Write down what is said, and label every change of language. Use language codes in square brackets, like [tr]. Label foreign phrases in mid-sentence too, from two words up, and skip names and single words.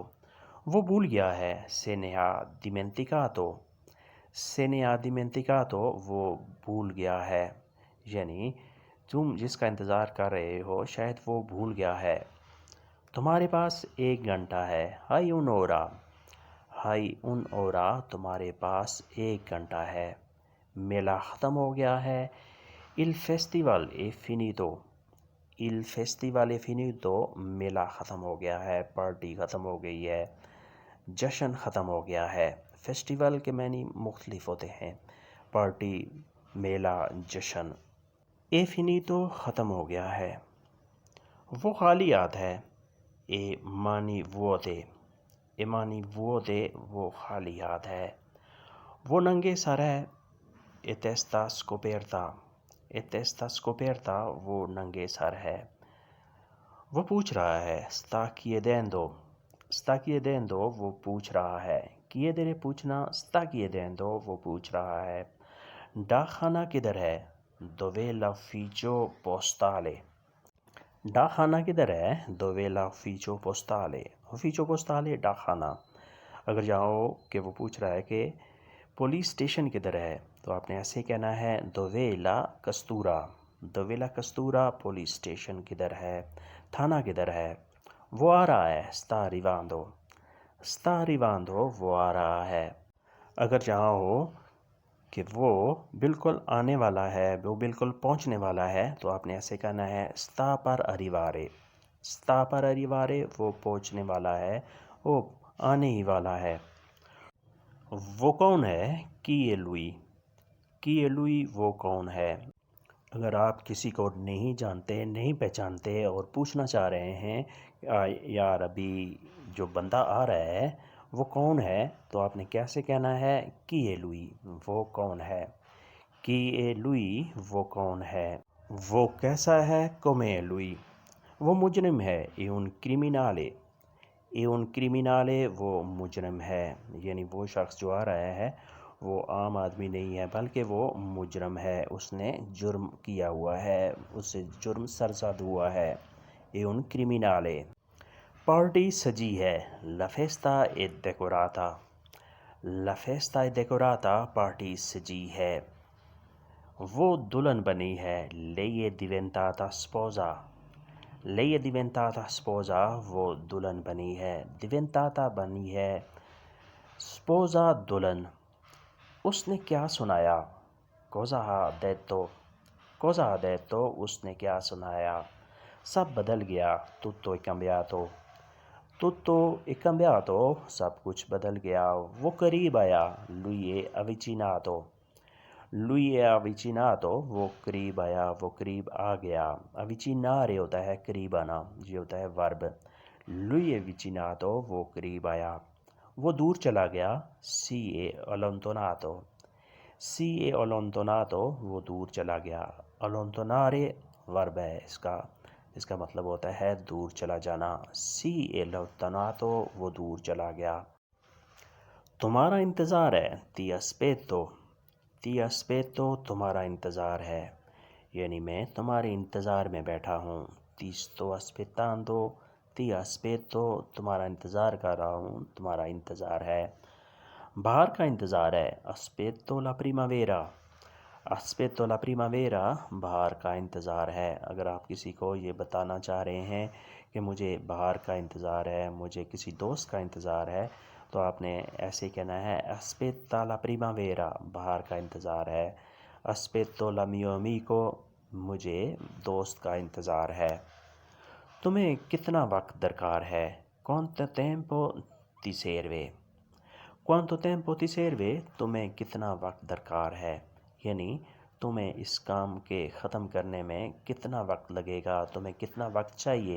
[ur] وہ بھول گیا ہے، [it] se ne ha dimenticato، se ne ha dimenticato، [ur] وہ بھول گیا ہے، یعنی تم جس کا انتظار کر رہے ہو شاید وہ بھول گیا ہے۔ تمہارے پاس 1 گھنٹہ ہے، [it] hai un'ora, hai un'ora, [ur] تمہارے پاس 1 گھنٹہ ہے۔ میلہ ختم ہو گیا ہے، [it] il festival è finito، il festival è finito، [ur] میلہ ختم ہو گیا ہے، پارٹی ختم ہو گئی ہے، جشن ختم ہو گیا ہے۔ فیسٹیول کے معنی مختلف ہوتے ہیں، پارٹی، میلہ، جشن۔ [it] è finito, [ur] ختم ہو گیا ہے۔ وہ خالی یاد ہے، [it] a mani vuote, a mani vuote, [ur] وہ خالی یاد ہے۔ وہ ننگے سر ہے، [it] a testa scoperta, a testa scoperta, [ur] وہ ننگے سر ہے۔ وہ پوچھ رہا ہے، [it] sta chiedendo, sta chiedendo, [ur] وہ پوچھ رہا ہے۔ chiedere پوچھنا، [it] sta chiedendo, [ur] وہ پوچھ رہا ہے۔ ڈاک خانہ کدھر ہے، [it] dov'è l'ufficio postale، [ur] ڈاک خانہ کدھر ہے، [it] dov'è l'ufficio postale، ufficio postale [ur] ڈاک خانہ۔ اگر جاؤ کہ وہ پوچھ رہا ہے کہ پولیس اسٹیشن کدھر ہے تو آپ نے ایسے کہنا ہے [it] dov'è la questura، dov'è la questura، [ur] پولیس اسٹیشن کدھر ہے، تھانہ کدھر ہے۔ وہ آ رہا ہے، [it] sta arrivando، sta arrivando [ur] وہ آ رہا ہے۔ اگر جہاں ہو کہ وہ بالکل آنے والا ہے، وہ بالکل پہنچنے والا ہے، تو آپ نے ایسے کہنا ہے [it] sta per arrivare۔ sta per arrivare [ur] وہ پہنچنے والا ہے، وہ آنے ہی والا ہے۔ وہ کون ہے؟ [it] chi è lui۔ chi è lui [ur] وہ کون ہے؟ اگر آپ کسی کو نہیں جانتے، نہیں پہچانتے اور پوچھنا چاہ رہے ہیں یار ابھی جو بندہ آ رہا ہے وہ کون ہے، تو آپ نے کیسے کہنا ہے [it] chi è lui [ur] وہ کون ہے۔ [it] chi è lui [ur] وہ کون ہے۔ وہ کیسا ہے [it] come è lui [ur] وہ مجرم ہے۔ [it] è un criminale۔ è un criminale [ur] وہ مجرم ہے، یعنی وہ شخص جو آ رہا ہے وہ عام آدمی نہیں ہے بلکہ وہ مجرم ہے، اس نے جرم کیا ہوا ہے، اس سے جرم سرزد ہوا ہے۔ [it] è un criminale۔ [ur] پارٹی سجی ہے۔ [it] la festa è decorata۔ la festa è decorata [ur] پارٹی سجی ہے۔ وہ دلہن بنی ہے۔ [it] lei è diventata sposa۔ lei è diventata sposa [ur] وہ دلہن بنی ہے۔ diventata بنی ہے۔ sposa دلہن۔ اس نے کیا سنایا؟ [it] cosa ha detto۔ cosa ha detto [ur] اس نے کیا سنایا؟ سب بدل گیا۔ [it] tutto è cambiato۔ tutto è cambiato [ur] سب کچھ بدل گیا۔ وہ قریب آیا۔ [it] lui è avvicinato۔ lui è avvicinato [ur] وہ قریب آیا، وہ قریب آ گیا۔ avvicinare ہوتا ہے قریب آنا، یہ ہوتا ہے ورب۔ [it] lui è avvicinato [ur] وہ قریب آیا۔ وہ دور چلا گیا۔ [it] si è allontanato۔ si è allontanato [ur] وہ دور چلا گیا۔ allontanare ورب ہے اس کا مطلب ہوتا ہے دور چلا جانا۔ [it] si è allontanato [ur] وہ دور چلا گیا۔ تمہارا انتظار ہے۔ [it] ti aspetto۔ ti aspetto [ur] تمہارا انتظار ہے، یعنی میں تمہارے انتظار میں بیٹھا ہوں۔ [it] ti sto aspettando۔ ti aspetto [ur] تمہارا انتظار کر رہا ہوں، تمہارا انتظار ہے۔ باہر کا انتظار ہے۔ [it] aspetto la primavera۔ aspetto la primavera [ur] باہر کا انتظار ہے۔ اگر آپ کسی کو یہ بتانا چاہ رہے ہیں کہ مجھے باہر کا انتظار ہے، مجھے کسی دوست کا انتظار ہے، تو آپ نے ایسے کہنا ہے [it] aspetta la primavera [ur] باہر کا انتظار ہے۔ [it] aspetto la mio amico [ur] مجھے دوست کا انتظار ہے۔ تمہیں کتنا وقت درکار ہے؟ [it] quanto tempo ti serve۔ quanto tempo ti serve [ur] تمہیں کتنا وقت درکار ہے، یعنی تمہیں اس کام کے ختم کرنے میں کتنا وقت لگے گا، تمہیں کتنا وقت چاہیے۔